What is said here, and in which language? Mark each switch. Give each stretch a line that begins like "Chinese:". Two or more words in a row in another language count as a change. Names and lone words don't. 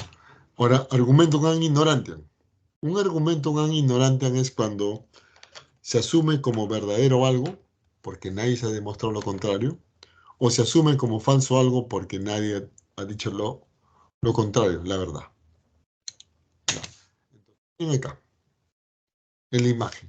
Spanish: Ahora,
Latin: argumentum ad ignorantiam.
Spanish: Un
Latin: argumentum ad ignorantiam
Spanish: es cuando se asume como verdadero algo, porque nadie se ha demostrado lo contrario, o se asume como falso algo porque nadie ha dicho lo contrario, la verdad. Ven acá, en la imagen.